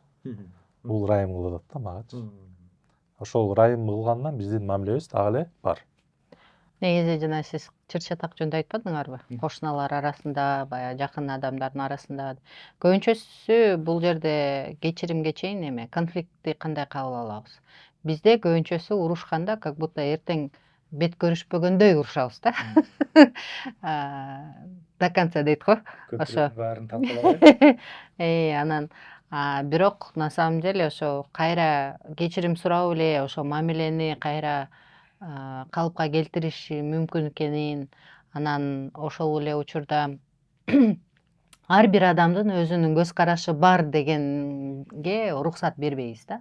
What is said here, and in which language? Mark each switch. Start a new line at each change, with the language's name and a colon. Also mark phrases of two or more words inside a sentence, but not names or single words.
Kyrgyz: Бул ырайым кылып атат да магачы. Ошол ырайым кылгандан биздин мамилебиз дагы эле бар. Негизи жана сиз чыр чатак жөнүндө айтпадыңарбы? Кошуналар арасында, баягы жакын адамдардын арасында. Көбүнчөсү бул жерде кечиримге чейин эме конфликтти кандай кабыл алабыз? Бизде көбүнчөсү урушканда
Russian: как будто
Kyrgyz: эртең бет көрүшпөгөндөй урушабыз да.
Russian: До конца
Kyrgyz: дейт го. Ошо баарын талкалап. Анан бирок
Russian: на самом деле
Kyrgyz: ошо кайра кечирим сурап эле ошо мамилени кайра калыпка келтириши мүмкүн экенин, анан ошол эле учурда ар бир адамдын өзүнүн көз карашы бар дегенге уруксат бербейбиз да.